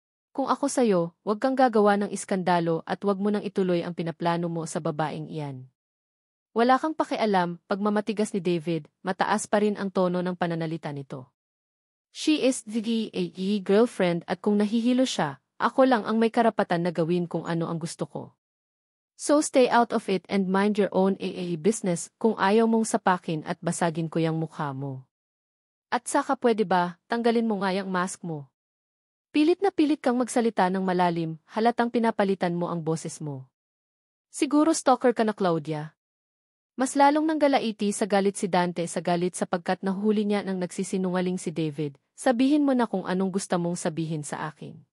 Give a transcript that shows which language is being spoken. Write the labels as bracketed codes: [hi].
[tl] Kung ako sa'yo, huwag kang gagawa ng iskandalo at huwag mo nang ituloy ang pinaplano mo sa babaeng iyan. Wala kang pakialam, pagmamatigas ni David, mataas pa rin ang tono ng pananalita nito. [en] She is the girlfriend [tl] at kung nahihilo siya, ako lang ang may karapatan na gawin kung ano ang gusto ko. [en] So stay out of it and mind your own business [tl] kung ayaw mong sapakin at basagin ko yung mukha mo. At saka pwede ba, tanggalin mo nga yung mask mo. Pilit na pilit kang magsalita ng malalim, halatang pinapalitan mo ang boses mo. Siguro stalker ka na Claudia. Mas lalong nanggalaiti sa galit si Dante sa galit sapagkat nahuli niya nang nagsisinungaling si David, sabihin mo na kung anong gusto mong sabihin sa akin.